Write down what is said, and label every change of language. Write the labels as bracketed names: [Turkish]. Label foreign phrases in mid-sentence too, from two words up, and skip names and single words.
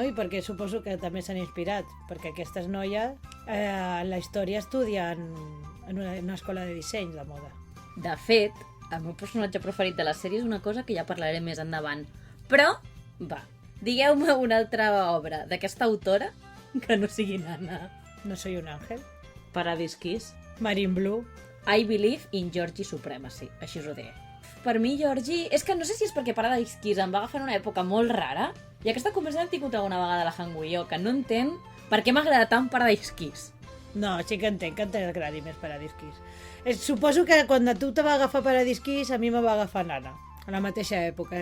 [Catalan] I perquè suposo que també s'han inspirat. Perquè aquestes noies la història estudien en una escola de disseny de moda. De fet, el meu personatge preferit de la sèrie és una cosa que ja parlaré més endavant. Però, va, digueu-me una altra obra d'aquesta autora que no sigui Nana. No soy un ángel. Paradise Kiss. Marine Blue. [English] I believe in Georgie Supremacy, [Catalan] així us ho diré. Per mi, Georgie... És que no sé si és perquè Paradise Kiss em va agafar en una època molt rara, i aquesta conversa l'hem tingut alguna vegada la Hangu i jo, que no entenc per què m'agrada tant Paradise Kiss. No, sí que entenc que t'agradi més Paradise Kiss. Suposo que quan a tu te va agafar Paradise Kiss, a mi me va agafar Nana, a la mateixa època.